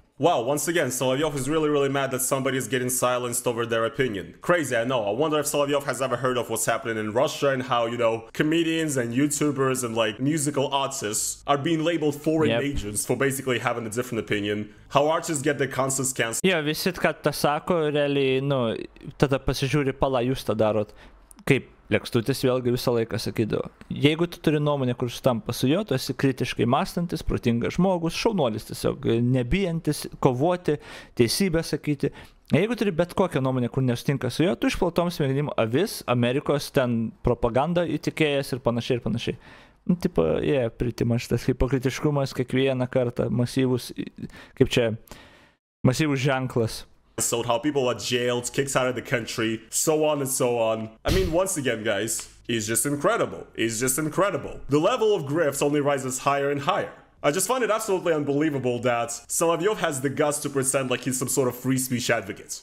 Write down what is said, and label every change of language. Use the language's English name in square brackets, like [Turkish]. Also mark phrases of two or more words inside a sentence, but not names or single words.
[English] Wow, once again, Solovyov is really mad that somebody is getting silenced over their opinion. Crazy, I know. I wonder if Solovyov has ever heard of what's happening in Russia and how, comedians and YouTubers and, musical artists are being labeled foreign agents for basically having a different opinion. How artists get their concerts cancelled. [Lithuanian] Jo, visi, kad tą sako, realiai, tada pasižiūri, pala, jūs tą darot. Kaip Lekstutis vėlgi visą laiką sakydavo, jeigu tu turi nuomonę, kur sutampa su juo, tu esi kritiškai mąstantis, protingas žmogus, šaunuolis tiesiog, nebijantis, kovoti, teisybę sakyti. Jeigu turi bet kokią nuomonę, kur nesutinka su juo, tu išplautom smegenim avis, Amerikos ten propagandą įtikėjęs ir panašiai ir panašiai. Pritimas tas hipokritiškumas kiekvieną kartą, masyvus, kaip čia, masyvus ženklas. [English] How people are jailed, kicked out of the country, so on and so on. I mean, once again, guys, it's just incredible. It's just incredible. The level of grifts only rises higher and higher. I just find it absolutely unbelievable that Solovyov has the guts to pretend like he's some sort of free speech advocate.